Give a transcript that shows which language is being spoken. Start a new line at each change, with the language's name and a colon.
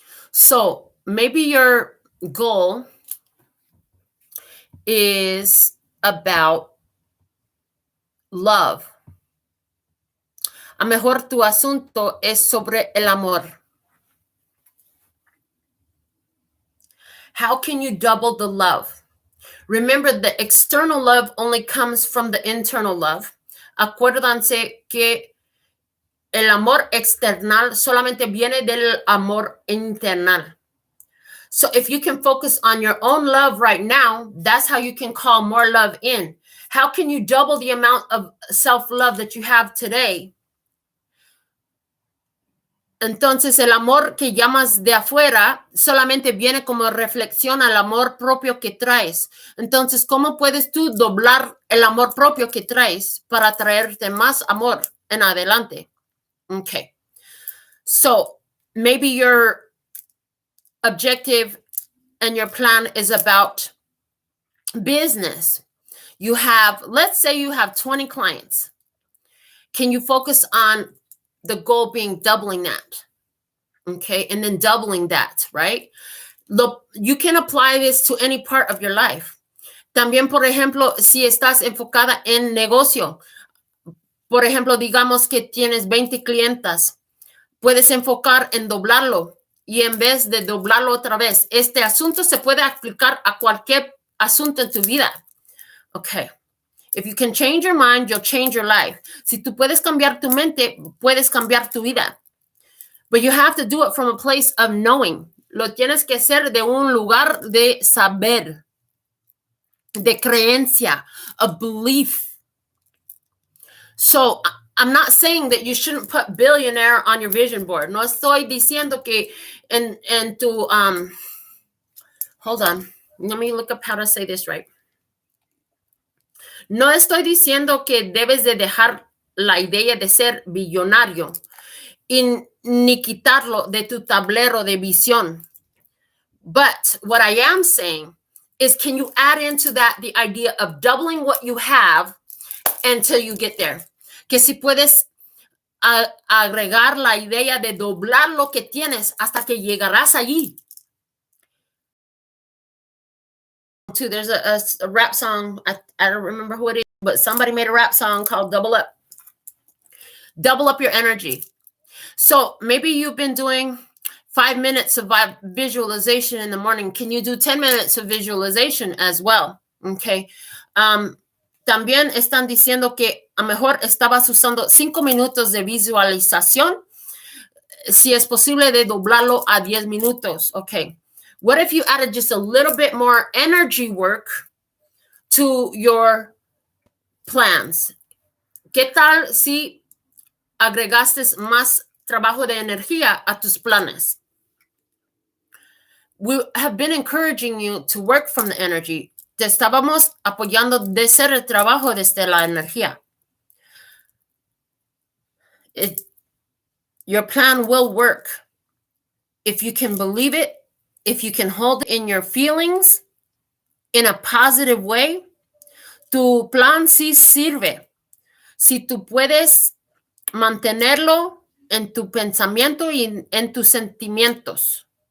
English: So maybe your goal is about love.
Spanish: A mejor tu asunto es sobre el amor.
English: How can you double the love? Remember, the external love only comes from the internal love.
Spanish: Acuérdense que el amor external solamente viene del amor internal.
English: So if you can focus on your own love right now, that's how you can call more love in. How can you double the amount of self-love that you have today?
Spanish: Entonces, el amor que llamas de afuera solamente viene como reflexión al amor propio que traes. Entonces, ¿cómo puedes tú doblar el amor propio que traes para traerte más amor en adelante?
English: Okay. So, maybe your objective and your plan is about business. You have, let's say you have 20 clients. Can you focus on the goal being doubling that? Okay, and then doubling that, right? You can apply this to any part of your life.
Spanish: También, por ejemplo, si estás enfocada en negocio, Por ejemplo, digamos que tienes 20 clientas. Puedes enfocar en doblarlo y en vez de doblarlo otra vez. Este asunto se puede aplicar a cualquier asunto en tu vida.
English: Okay. If you can change your mind, you'll change your life.
Spanish: Si tú puedes cambiar tu mente, puedes cambiar tu vida.
English: But you have to do it from a place of knowing.
Spanish: Lo tienes que hacer de un lugar de saber, de creencia,
English: of belief. So I'm not saying that you shouldn't put billionaire on your vision board.
Spanish: No estoy diciendo que en tu,
English: hold on. Let me look up how to say this right.
Spanish: No estoy diciendo que debes de dejar la idea de ser billonario y ni quitarlo de tu tablero de visión.
English: But what I am saying is, can you add into that the idea of doubling what you have until you get there?
Spanish: Que si puedes agregar la idea de doblar lo que tienes hasta que llegarás allí.
English: There's a rap song. I don't remember who it is, but somebody made a rap song called Double Up. Double up your energy. So maybe you've been doing 5 minutes of visualization in the morning. Can you do 10 minutes of visualization as well? Okay.
Spanish: También están diciendo que a lo mejor estabas usando 5 minutos de visualización. Si es posible de doblarlo a 10 minutos.
English: Okay. What if you added just a little bit more energy work to your plans?
Spanish: ¿Qué tal si agregaste más trabajo de energía a tus planes?
English: We have been encouraging you to work from the energy.
Spanish: Te estábamos apoyando de hacer el trabajo desde la energía.
English: Your plan will work if you can believe it, if you can hold in your feelings in a positive way.
Spanish: Tu plan sí sirve. Si tú puedes mantenerlo en tu pensamiento y en tus sentimientos.